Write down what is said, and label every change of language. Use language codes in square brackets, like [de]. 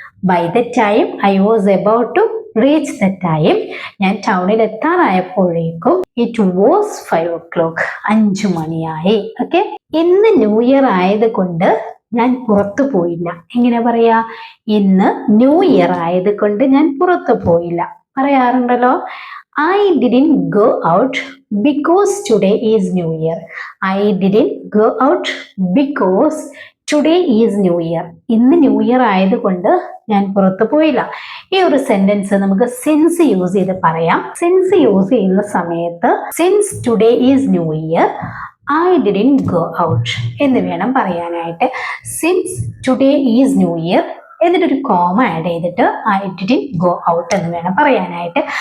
[en] by the time I was about to reach the time, [ml] ഞാൻ ടൗണിൽ എത്താറായപ്പോഴേക്കും [en] it was 5 o'clock, [ml] 5 മണിയായി. Okay, ഇന്ന് new year ആയത് കൊണ്ട് ഞാൻ പുറത്തു പോയില്ല. എങ്ങനെ പറയാ? ഇന്ന് ന്യൂ ഇയർ ആയത് കൊണ്ട് ഞാൻ പുറത്തു പോയില്ല പറയാറുണ്ടല്ലോ. [en] I didn't go out because today is New Year. I didn't go out because today is New Year. [ml] ഇന്ന് ന്യൂ ഇയർ ആയതുകൊണ്ട് ഞാൻ പുറത്തു പോയില്ല. ഈ ഒരു സെന്റൻസ് നമുക്ക് സിൻസ് യൂസ് ചെയ്ത് പറയാം. സിൻസ് യൂസ് ചെയ്യുന്ന സമയത്ത് [en] since today is new year I didn't go out [ml] എന്ന് വേണം പറയാനായിട്ട്. [en] since today is new year [ml] എന്നിട്ടൊരു കോമ ആഡ് ചെയ്തിട്ട് [en] I didn't go out [ml] എന്ന് വേണം പറയാനായിട്ട്.